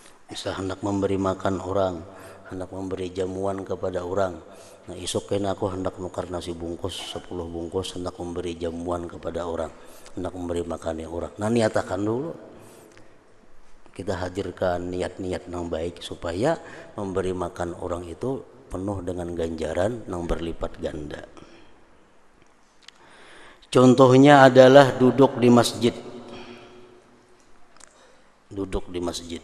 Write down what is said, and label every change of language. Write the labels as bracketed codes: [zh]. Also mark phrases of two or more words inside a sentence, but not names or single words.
[id] Bisa hendak memberi makan orang, hendak memberi jamuan kepada orang. Nah [bjn] isuk kena [id] aku hendak nukar nasi bungkus 10 bungkus, hendak memberi jamuan kepada orang, hendak memberi makan orang. Nah niatakan dulu, kita hadirkan niat-niat yang baik supaya memberi makan orang itu penuh dengan ganjaran yang berlipat ganda. Contohnya adalah duduk di masjid. Duduk di masjid.